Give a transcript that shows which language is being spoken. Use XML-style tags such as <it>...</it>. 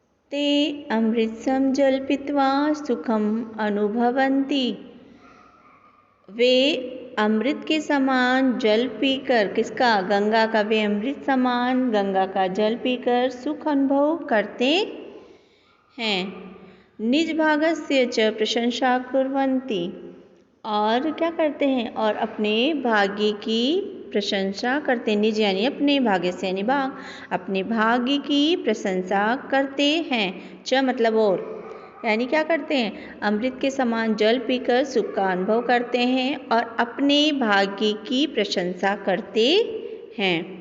<sa>ते अमृतसम जल पीत्वा सुखम अनुभवन्ति।</sa> <hi>वे अमृत के समान जल पीकर, किसका? गंगा का। वे अमृत समान गंगा का जल पीकर सुख अनुभव करते हैं।</hi> <sa>निज भागस्य च प्रशंसा कुर्वन्ति।</sa> <hi>और क्या करते हैं? और अपने भाग्य की प्रशंसा करते। निज यानी अपने, भाग्य से यानी भाग, अपने भाग्य की प्रशंसा करते हैं। च मतलब और, यानी क्या करते हैं? अमृत के समान जल पीकर सुख का अनुभव करते हैं और अपने भाग्य की प्रशंसा करते हैं।</hi>